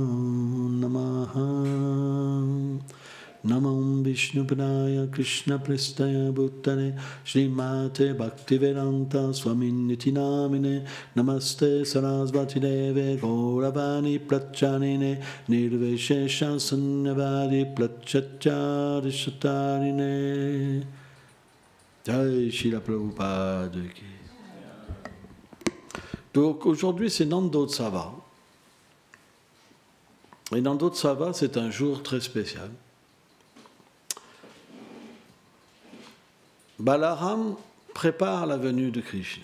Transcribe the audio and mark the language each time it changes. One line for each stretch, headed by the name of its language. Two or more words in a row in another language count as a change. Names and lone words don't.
Sanskrit: Namaha Namam Vishnupadaya Krishna Pristaya Bhuttane Srimate Bhaktivedanta Swaminiti Namine Namaste Sarasvati Deve Gauravani Prachanine Nirveshesha Sanyavadi Prachachari Shatarine Jai Srila Prabhupada ki.
French: Donc aujourd'hui c'est Nandotsava. Et Nandotsava c'est un jour très spécial. Balaram prépare la venue de Krishna.